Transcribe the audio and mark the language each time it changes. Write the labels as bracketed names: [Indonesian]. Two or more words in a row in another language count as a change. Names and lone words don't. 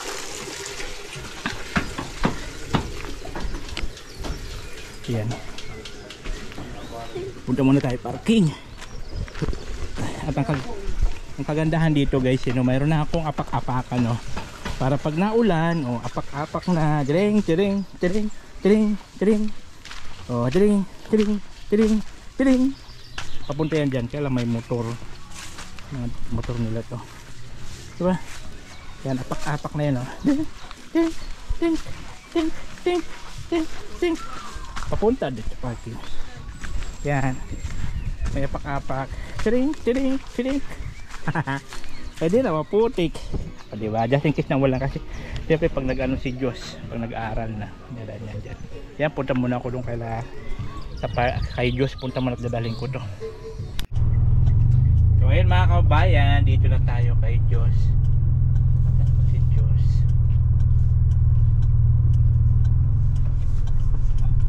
[Filipino] Yan. Punta muna tayo parking. At ang kagandahan dito guys, mayroon na akong apak-apakan no. Para pag naulan, apak-apak na, tiring, tiring, tiring, tiring, tiring. Oh, tiring, tiring, tiring, tiring. Papunta yan dyan, kaya lang may motor. Motor nila to. Diba? Yan, apak-apak na yan oh. Ting, ting, ting, ting, ting, ting, ting. Papunta dito parking. Yan. May apak-apak. Tiring, tiring, tiring. Pwede na, maputik. O, diba? [English] Just in case [Filipino] na wala kasi. Siyempre pag nag-ano si Diyos, pag nag-aaral na, dadaan yan dyan. Yan, punta muna ako doon kay Diyos. Punta muna at dadalhin ko to. So ayun mga kabayan, dito na tayo kay Diyos. Punta si Diyos.